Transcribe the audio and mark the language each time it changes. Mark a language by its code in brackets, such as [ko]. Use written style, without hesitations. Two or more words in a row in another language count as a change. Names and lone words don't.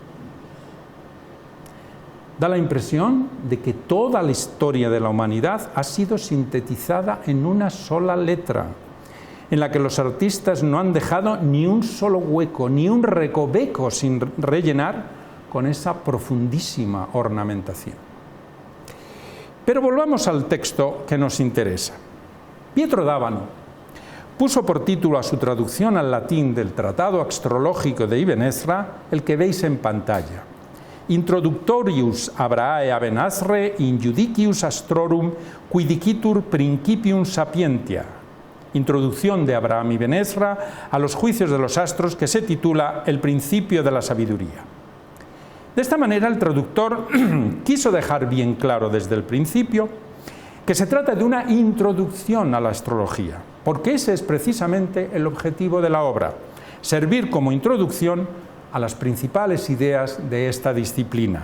[es] Da la impresión de que toda la historia de la humanidad ha sido sintetizada en una sola letra, en la que los artistas no han dejado ni un solo hueco, ni un recoveco sin rellenar con esa profundísima ornamentación. Pero volvamos al texto que nos interesa. Pietro d'Abano puso por título a su traducción al latín del Tratado Astrológico de Ibn Ezra el que veis en pantalla: [la] Introductorius Abrae Aben-Ezrae in Judicius Astrorum qui dicitur principium sapientia. [es] Introducción de Abraham y Ben-Ezra a los juicios de los astros, que se titula El principio de la sabiduría. De esta manera, el traductor quiso dejar bien claro desde el principio que se trata de una introducción a la astrología, porque ese es precisamente el objetivo de la obra: servir como introducción a las principales ideas de esta disciplina.